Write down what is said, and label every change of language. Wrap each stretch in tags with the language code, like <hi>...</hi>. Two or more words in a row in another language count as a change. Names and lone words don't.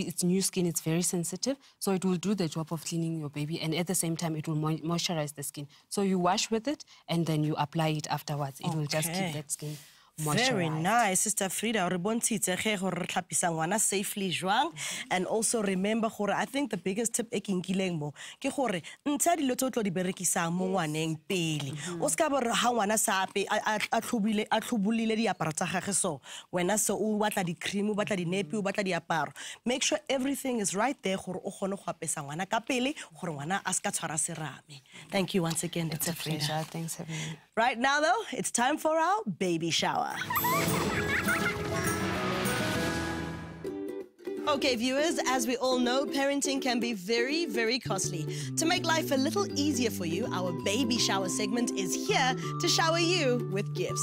<en>It's new skin, it's very sensitive, so it will do the job of cleaning your baby, and at the same time, it will moisturize the skin. So you wash with it, and then you apply it afterwards. It will just keep that skin moisturized. Very nice, Sister Frida. Safely jwang. And also remember, I think the biggest tip I can give you is that</en> <tn>ntsha dilo tse o tlo di berekisang mo ngwaneng pele. O ska ba ha ngwana sa ape a tlhobolile diaparo tsa gagwe so wena so o batla di cream o batla di nappy o batla diaparo.</tn> <en>Make sure everything is right there</en> <tn>gore o kgone go apesa ngwana ka pele gore ngwana a ska tshwara serame.</tn> <en>Thank you once again, Dr. Frida. Pleasure. Thanks for having me. Right now though, it's time for our baby shower. Okay, viewers, as we all know, parenting can be very, very costly. To make life a little easier for you, our baby shower segment is here to shower you with gifts.</en>